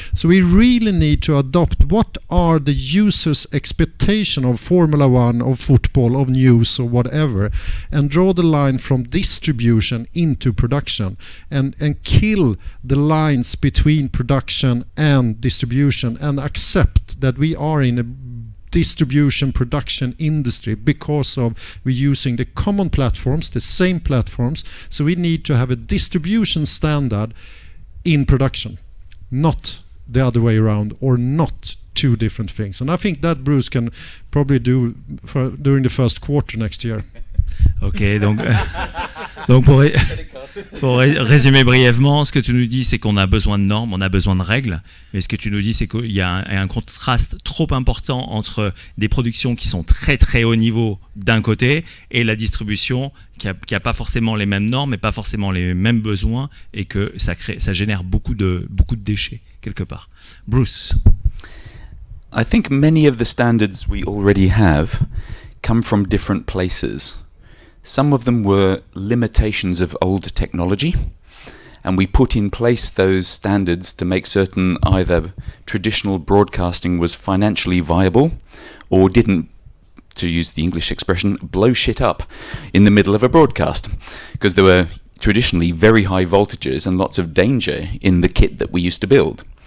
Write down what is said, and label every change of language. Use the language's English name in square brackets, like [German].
[English] So we really need to adopt what are the users' expectation of Formula One, of football, of news, or whatever, and draw the line from distribution into production and kill the lines between production and distribution and accept that we are in a distribution production industry because of we're using the common platforms, the same platforms. So we need to have a distribution standard in production, not the other way around, or not two different things. And I think that Bruce can probably do during the first quarter next year. [French] Ok, donc Donc pour résumer brièvement, ce que tu nous dis, c'est qu'on a besoin de normes, on a besoin de règles. Mais ce que tu nous dis, c'est qu'il y a un contraste trop important entre des productions qui sont très très haut niveau d'un côté et la distribution qui a pas forcément les mêmes normes et pas forcément les mêmes besoins, et que ça génère beaucoup de déchets quelque part. Bruce. [English] I think many of the standards we already have come from different places. Some of them were limitations of old technology, and we put in place those standards to make certain either traditional broadcasting was financially viable or didn't, to use the English expression, blow shit up in the middle of a broadcast, because there were traditionally very high voltages and lots of danger in the kit that we used to build.